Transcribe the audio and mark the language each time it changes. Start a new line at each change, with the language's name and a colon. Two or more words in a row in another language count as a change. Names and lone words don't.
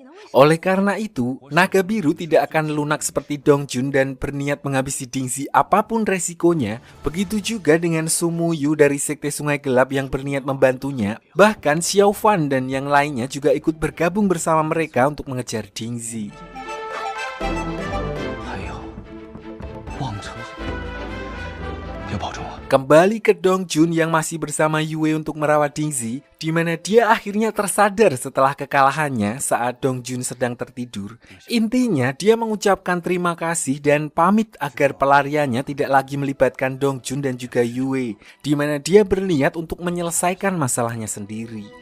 Indonesian: Oleh karena itu, naga biru tidak akan lunak seperti Dong Jun dan berniat menghabisi Ding Zi apapun resikonya. Begitu juga dengan Su Muyu dari Sekte Sungai Gelap yang berniat membantunya. Bahkan Xiao Fan dan yang lainnya juga ikut bergabung bersama mereka untuk mengejar Ding Zi.
Chinese: 还有望城，要保重啊。
Indonesian: Kembali ke Dongjun yang masih bersama Yue untuk merawat Dingzi, di mana dia akhirnya tersadar setelah kekalahannya saat Dongjun sedang tertidur. Intinya dia mengucapkan terima kasih dan pamit agar pelariannya tidak lagi melibatkan Dongjun dan juga Yue, di mana dia berniat untuk menyelesaikan masalahnya sendiri.